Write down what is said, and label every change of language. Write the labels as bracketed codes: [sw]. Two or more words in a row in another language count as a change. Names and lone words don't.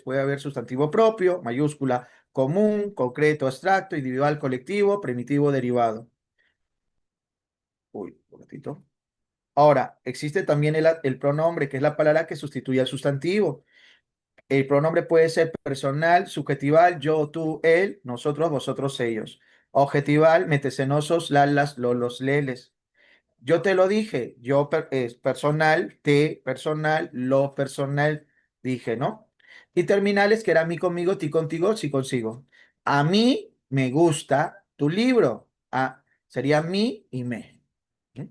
[es] Puede haber sustantivo propio, mayúscula, común, concreto, abstracto, individual, colectivo, primitivo, derivado. Uy, un ratito. Ahora, existe también el pronombre, que es la palabra que sustituye al sustantivo. El pronombre puede ser personal, subjetival, yo, tú, él, nosotros, vosotros, ellos. Objetival, metecenosos, lalas, lolos, leles. Yo te lo dije, yo es personal, te personal, lo personal, dije, ¿no? Y terminales, que era mí conmigo, ti contigo, si consigo. A mí me gusta tu libro. Sería mí y me. ¿Sí?